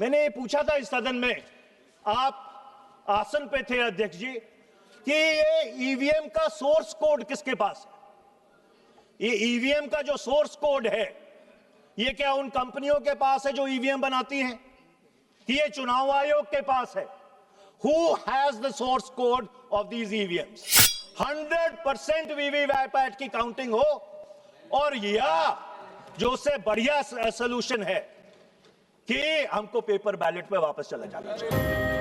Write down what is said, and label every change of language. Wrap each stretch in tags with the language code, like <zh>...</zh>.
<hi>मैंने ये पूछा था इस सदन में, आप आसन पे थे अध्यक्ष जी, कि ये ईवीएम का सोर्स कोड किसके पास है? ये ईवीएम का जो सोर्स कोड है, ये क्या उन कंपनियों के पास है जो ईवीएम बनाती हैं, कि ये चुनाव आयोग के पास है?</hi> <en>Who has the source code of these EVMs?</en> <hi>100% VVPAT की काउंटिंग हो, और या जो उससे बढ़िया सोल्यूशन है कि हमको पेपर बैलेट पे वापस चला जाना चाहिए।</hi>